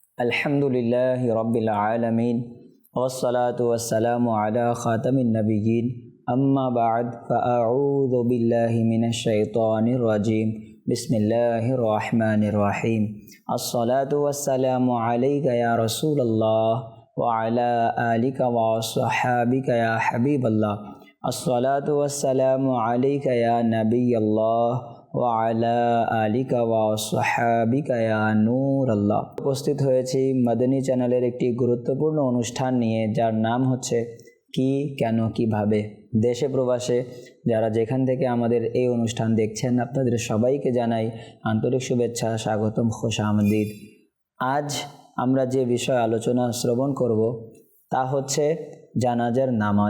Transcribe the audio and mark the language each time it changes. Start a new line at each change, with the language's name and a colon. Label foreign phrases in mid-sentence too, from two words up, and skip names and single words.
Arabic: الحمد لله رب العالمين والصلاة والسلام على خاتم النبيين أما بعد فأعوذ بالله من الشيطان الرجيم بسم الله الرحمن الرحيم الصلاة والسلام عليك يا رسول الله وعلى آلك وأصحابك يا حبيب الله الصلاة والسلام عليك يا نبي الله وعلى آلك وأصحابك يا نور الله.
Bangla: उपस्थित হয়েছি মদনী চ্যানেলের একটি গুরুত্বপূর্ণ অনুষ্ঠান নিয়ে, যার নাম হচ্ছে কি কেন কিভাবে। দেশে প্রবাসে যারা যেখান থেকে আমাদের এই অনুষ্ঠান দেখছেন, আপনাদের সবাইকে জানাই আন্তরিক শুভেচ্ছা, স্বাগতম, খুশামদীদ। আজ আমরা যে বিষয় আলোচনা শ্রবণ করব তা হচ্ছে জানাজার নামাজ।